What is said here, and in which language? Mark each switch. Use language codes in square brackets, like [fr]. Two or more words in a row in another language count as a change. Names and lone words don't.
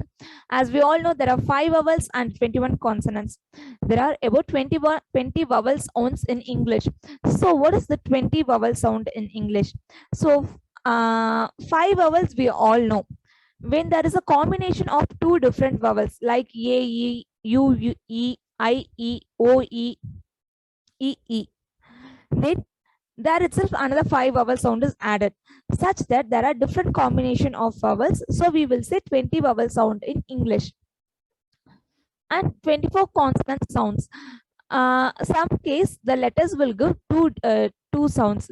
[en] As we all know, there are 5 vowels and 21 consonants. There are about 20 vowel sounds in English. So what is the 20 vowel sound in English? So 5 vowels we all know. When there is a combination of 2 different vowels like A, E, U, E, I, E, O, E, E, then there itself another 5 vowel sound is added, such that there are different combination of vowels. So we will say 20 vowel sound in English and 24 consonant sounds. Some case the letters will give two sounds.